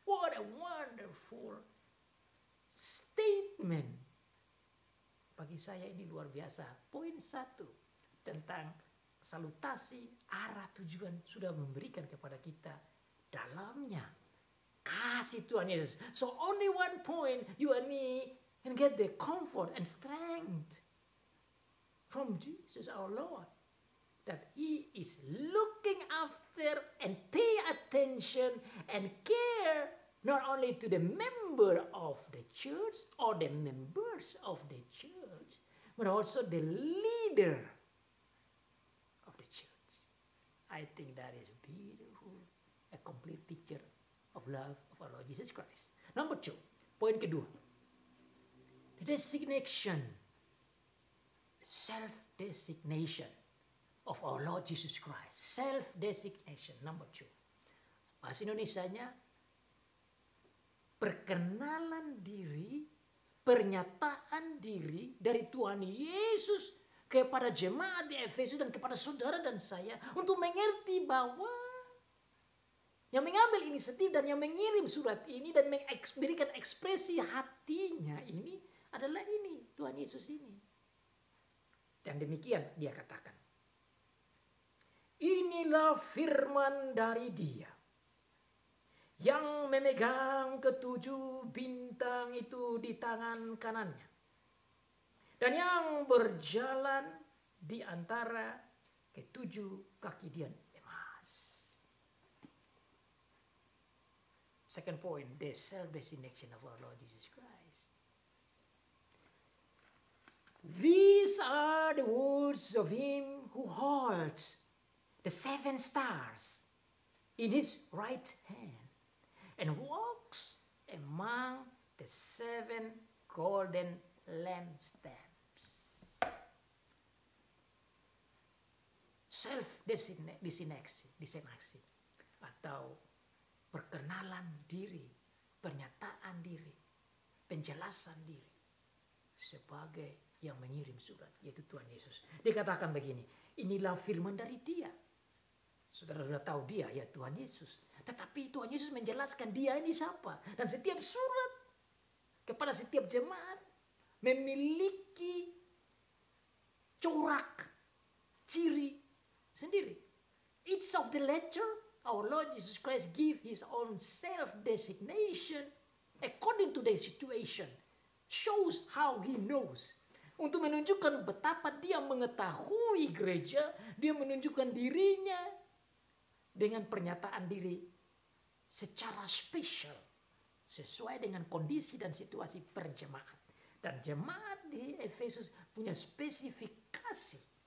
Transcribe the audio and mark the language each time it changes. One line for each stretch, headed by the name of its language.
English: What a wonderful statement.
Indonesian: Bagi saya ini luar biasa. Poin 1 tentang salutasi, arah tujuan sudah memberikan kepada kita dalamnya kasih Tuhan Yesus.
English: So only one point, you and me can get the comfort and strength from Jesus our Lord. That He is looking after and pay attention and care not only to the member of the church or the members of the church, but also the leader of the church. I think that is beautiful, a complete picture of love of our Lord Jesus Christ. Number 2,
Indonesian: poin kedua,
English: the designation, self-designation of our Lord Jesus Christ. Self-designation, number 2.
Indonesian: Bahasa Indonesianya, perkenalan diri, pernyataan diri dari Tuhan Yesus kepada jemaat di Efesus dan kepada saudara dan saya untuk mengerti bahwa yang mengambil inisiatif dan yang mengirim surat ini dan memberikan ekspresi hatinya ini adalah ini, Tuhan Yesus ini. Dan demikian dia katakan, inilah firman dari Dia yang memegang ketujuh bintang itu di tangan kanannya dan yang berjalan di antara ketujuh kaki dian emas.
English: Second point, the self-designation of our Lord Jesus Christ. These are the words of Him who holds the 7 stars in His right hand and walks among the 7 golden lampstands.
Indonesian: Self-designation atau perkenalan diri, pernyataan diri, penjelasan diri. sebagai yang mengirim surat, yaitu Tuhan Yesus. Dikatakan begini, inilah firman dari Dia. Saudara sudah tahu Dia, ya Tuhan Yesus. Tetapi Tuhan Yesus menjelaskan Dia ini siapa. Dan setiap surat kepada setiap jemaat memiliki corak, ciri sendiri.
English: Each of the letter, our Lord Jesus Christ give His own self-designation according to the situation. Shows how He knows.
Indonesian: Untuk menunjukkan betapa Dia mengetahui gereja, Dia menunjukkan dirinya dengan pernyataan diri secara spesial. Sesuai dengan kondisi dan situasi per jemaat. Dan jemaat di Efesus punya spesifikasi.